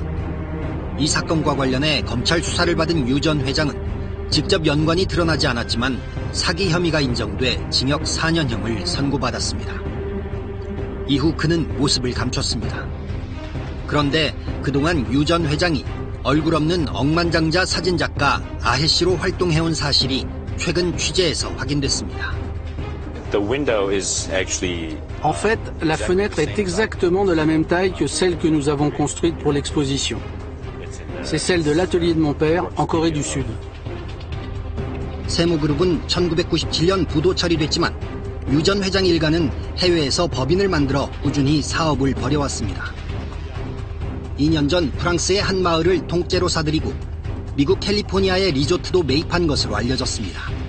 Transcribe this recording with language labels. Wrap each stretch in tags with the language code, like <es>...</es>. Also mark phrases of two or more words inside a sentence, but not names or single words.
<ko>이 사건과 관련해 검찰 수사를 받은 유 전 회장은 직접 연관이 드러나지 않았지만 사기 혐의가 인정돼 징역 4년형을 선고받았습니다. 이후 그는 모습을 감췄습니다. 그런데 그동안 유 전 회장이 얼굴 없는 억만장자 사진작가 아해 씨로 활동해온 사실이 최근 취재에서 확인됐습니다.</ko> <fr>En fait, la fenêtre est exactement de la même taille que celle que nous avons construite pour l'exposition. C'est celle de l'atelier de mon père en Corée du Sud.</fr> <ko>세무그룹은 1997년 부도 처리됐지만 유 전 회장 일가는 해외에서 법인을 만들어 꾸준히 사업을 벌여왔습니다. 2년 전 프랑스의 한 마을을 통째로 사들이고 미국 캘리포니아의 리조트도 매입한 것으로 알려졌습니다.</ko>